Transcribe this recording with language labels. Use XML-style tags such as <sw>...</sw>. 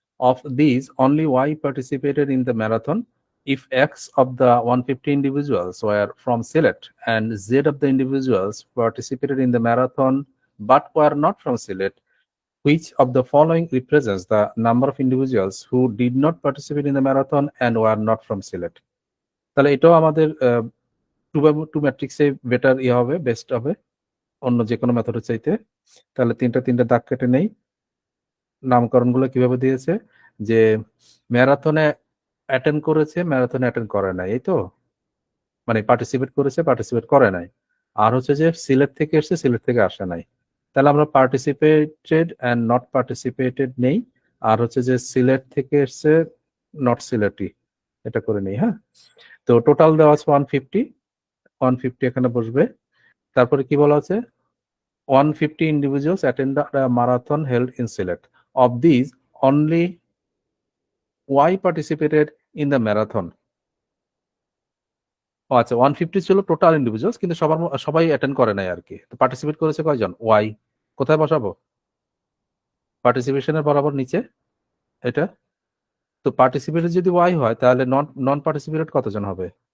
<en>Of these, only Y participated in the marathon. If X of the 150 individuals were from Sylhet and Z of the individuals participated in the marathon but were not from Sylhet, which of the following represents the number of individuals who did not participate in the marathon and were not from Sylhet?</en> <bn>তাহলে এটাও আমাদের two by two ম্যাট্রিক্সে better ইয়ে হবে, best হবে অন্য যে কোনো মেথডের চাইতে। তাহলে তিনটা দাগ কেটে নেই। নামকরণগুলো কিভাবে দিয়েছে? যে ম্যারাথনে অ্যাটেন্ড করেছে, ম্যারাথনে অ্যাটেন্ড করে নাই, এই তো, মানে পার্টিসিপেট করেছে, পার্টিসিপেট করে নাই। আর হচ্ছে যে সিলেট থেকে এসছে, সিলেট থেকে আসে নাই। তাহলে আমরা পার্টিসিপেটেড অ্যান্ড নট পার্টিসিপেটেড নেই। আর হচ্ছে যে সিলেট থেকে এসছে, নট সিলেটি, এটা করে নেই। হ্যাঁ, তো টোটাল দেওয়া আছে 150। 150 এখানে বসবে। তারপরে কি বলা আছে?</bn> <en>150 individuals attend a marathon held in Sylhet. Of these, only Y participated in the marathon.</en> <bn>ও আচ্ছা, 150 ছিল টোটাল ইন্ডিভিজুয়ালস, কিন্তু সবাই অ্যাটেন্ড করে নাই আর কি। তো পার্টিসিপেট করেছে কয়জন? ওয়াই। কোথায় বসাবো? পার্টিসিপেশনের বরাবর নিচে এটা। তো পার্টিসিপেটেড যদি ওয়াই হয়, তাহলে নন নন পার্টিসিপেটেড কতজন হবে?</bn>